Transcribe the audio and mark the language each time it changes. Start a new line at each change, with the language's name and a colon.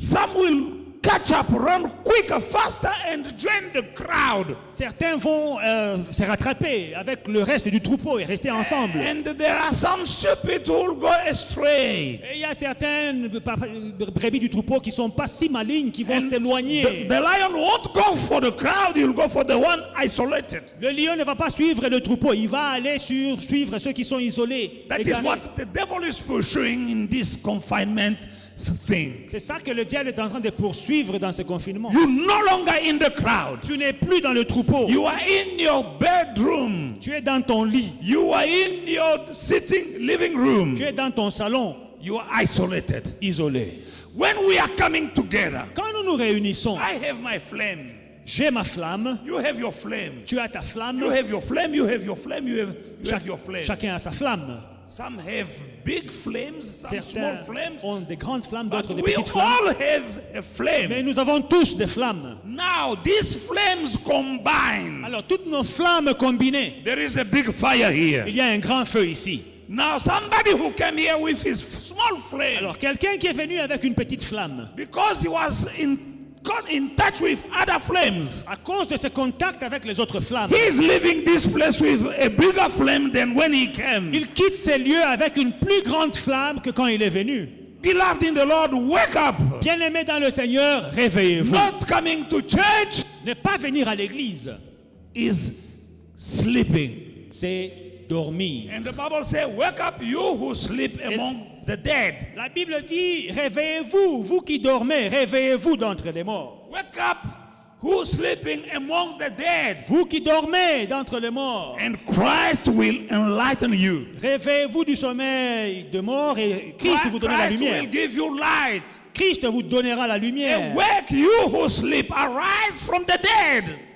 English: Some will catch up, run quicker, faster, and join the crowd.
French: certains vont se rattraper avec le reste du troupeau et rester ensemble.
English: And there are some stupid who will go astray.
French: Et il y a certaines brebis du troupeau qui ne sont pas si malignes, qui vont
English: And
French: s'éloigner.
English: the lion won't go for the crowd, he'll go for the one isolated.
French: Le lion ne va pas suivre le troupeau, il va aller suivre ceux qui sont isolés.
English: That is
French: égarés.
English: what the devil is pursuing in this confinement thing.
French: C'est ça que le diable est en train de poursuivre dans ce confinement.
English: You're no longer in the crowd.
French: Tu n'es plus dans le troupeau.
English: You are in your bedroom.
French: Tu es dans ton lit.
English: You are in your sitting living room.
French: Tu es dans ton salon,
English: You are isolated.
French: isolé.
English: When we are coming together,
French: Quand nous nous réunissons,
English: I have my flame.
French: j'ai ma flamme,
English: You have your flame.
French: tu as ta flamme.
English: You have your flame. You have your flame. You have your flame.
French: Chacun a sa flamme.
English: Some have big flames, some small
French: Certains
English: flames.
French: ont des grandes flammes,
English: But
French: d'autres des
English: we
French: petites flammes.
English: all have a
French: Mais
English: flame.
French: nous avons tous des flammes.
English: Now these flames combine.
French: Alors, toutes nos flammes combinées,
English: There is a big fire here.
French: il y a un grand feu ici.
English: Now somebody who came here with his small flame,
French: Alors, quelqu'un qui est venu avec une petite flamme,
English: because he was got in touch with other flames,
French: à cause de ce contact avec les autres flammes,
English: he is leaving this place with a bigger flame than when he came.
French: il quitte ces lieux avec une plus grande flamme que quand il est venu.
English: Beloved in the Lord, wake up.
French: Bien-aimés dans le Seigneur, réveillez-vous.
English: Not coming to church
French: Ne pas venir à l'église,
English: is sleeping.
French: c'est dormir.
English: And the Bible says, wake up you who sleep among the dead.
French: La Bible dit, réveillez-vous, vous qui dormez, réveillez-vous d'entre les morts.
English: Wake up who sleeping among the dead.
French: Vous qui dormez d'entre les morts,
English: And Christ will enlighten you.
French: réveillez-vous du sommeil de mort et Christ vous donnera la
English: Christ
French: lumière.
English: will give you light.
French: Christ vous donnera la lumière.
English: Awake you who sleep, arise from the dead.